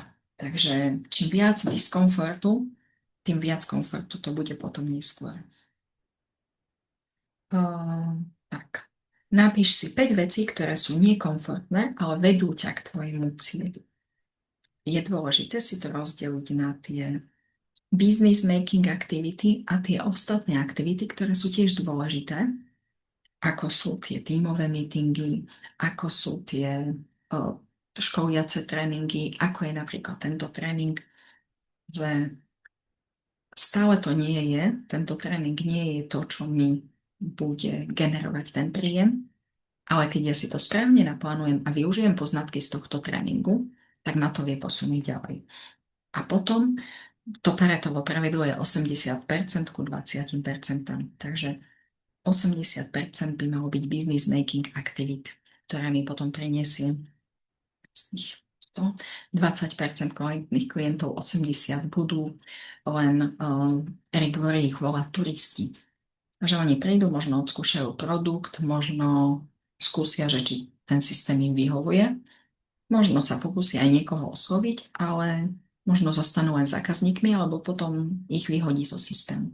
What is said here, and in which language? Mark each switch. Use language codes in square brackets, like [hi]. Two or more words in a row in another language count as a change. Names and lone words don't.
[sk] Takže čím viac diskomfortu, tým viac komfortu to bude potom neskôr. Tak. Napíš si 5 vecí, ktoré sú nekomfortné, ale vedú ťa k tvojmu cieľu. Je dôležité si to rozdeliť na tie [en] business making activity [sk] a tie ostatné aktivity, ktoré sú tiež dôležité, ako sú tie tímové meetingy, ako sú tie školiace tréningy, ako je napríklad tento tréning, že stále to nie je, tento tréning nie je to, čo mi bude generovať ten príjem, ale keď ja si to správne naplánujem a využijem poznatky z tohto tréningu, tak ma to vie posunúť ďalej. A potom to Paretovo pravidlo je 80% ku 20%. Takže 80% by malo byť [en] business making [sk] aktivít, ktoré mi potom preniesie z tých 100, 20% kvalitných klientov, 80% budú len Erik Worre ich volá turisti. Že oni prídu, možno odskúšajú produkt, možno skúsia, že či ten systém im vyhovuje, možno sa pokúsia aj niekoho osloviť, ale možno zostanú len zákazníkmi, alebo potom ich vyhodí zo systému.